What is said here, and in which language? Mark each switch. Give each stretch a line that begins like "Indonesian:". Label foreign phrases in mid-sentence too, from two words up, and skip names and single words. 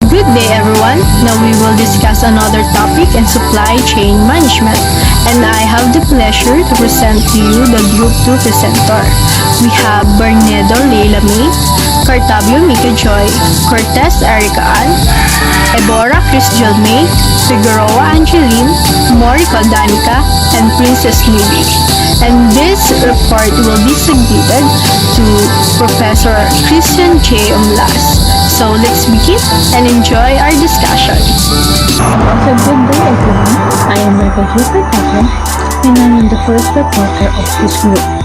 English: Good day everyone. Now we will discuss another topic in supply chain management, and I have the pleasure to present to you the Group 2 presenter. We have Bernedo Leila May, Cartabio Mika Joy, Cortez Erica Ann, Ebora Crisjel May, Figueroa Angeline, Morica Danica, and Princess Lily. And this report will be submitted to Professor Christian J. Umlas. So let's begin and enjoy our discussion. So good day everyone, I am Rebecca Jupiter and I am the first reporter of this group.